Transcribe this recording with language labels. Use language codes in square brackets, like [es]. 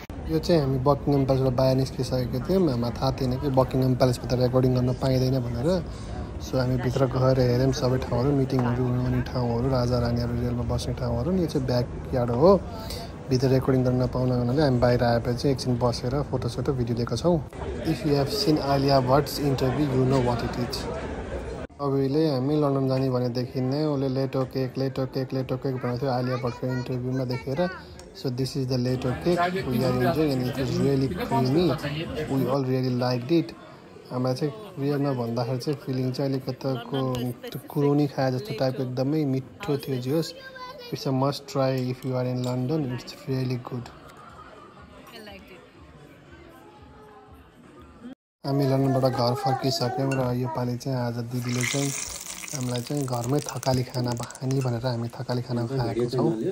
[ne] यो चाहिँ हामी बकिङहम प्यालेसबाट बाहिर निस्किसकेको थियौँ। हामीलाई थाहा थिएन कि बकिङहम प्यालेसभित्र रेकर्डिङ गर्न पाइँदैन भनेर। सो हामी भित्र गएर हेऱ्यौँ सबै ठाउँहरू, मिटिङहरू हुने ठाउँहरू, राजा रानीहरू रेलमा बस्ने ठाउँहरू। यो चाहिँ ब्याक यार्ड हो, भित्र रेकर्डिङ गर्न नपाउने हुनाले हामी बाहिर आएपछि एकछिन बसेर फोटोसोटो भिडियो लिएको छौँ। [en] If you have seen Alia Bhatt's interview you know what it is. [ne] अघिले हामी लन्डन जाने भनेदेखि नै उसले लेटो केक भनेको थियो आलिया भट्टको इन्टरभ्यूमा देखेर। [en] So this is the later cake we are enjoying and it is really creamy. We all really liked it. [ne] हामीलाई चाहिँ रियलमा भन्दाखेरि चाहिँ फिलिङ चाहिँ अलिकतिको कुरोनी खाए जस्तो टाइपको एकदमै मिठो थियो जे होस्। [en] It's a must try if you are in London, it's really good. [ne] हामी लन्डनबाट घर फर्किसक्यौँ र योपालि चाहिँ आज दिदीले चाहिँ हामीलाई चाहिँ घरमै थकाली खाना भानी भनेर हामी थकाली खाना खाएको छौँ।